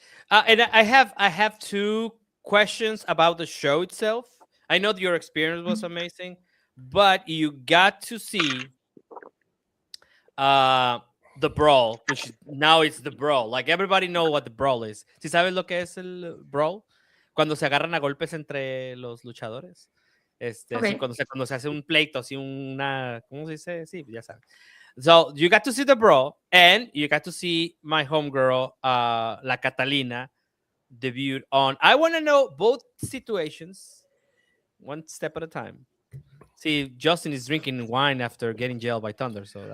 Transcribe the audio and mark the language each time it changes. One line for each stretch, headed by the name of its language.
English: And I have two questions about the show itself. I know that your experience was amazing, but you got to see the brawl, which now it's the brawl. Like everybody know what the brawl is.
Spanish: ¿Sí sabes lo que es el brawl? Cuando se agarran a golpes entre los luchadores.
English: Okay.
Spanish: Así, cuando se hace un pleito, así una, ¿cómo se dice? Sí, ya sabes.
English: So you got to see the brawl, and you got to see my homegirl, La Catalina, debut on. I want to know both situations, one step at a time. See, Justin is drinking wine after getting jailed by Thunder, so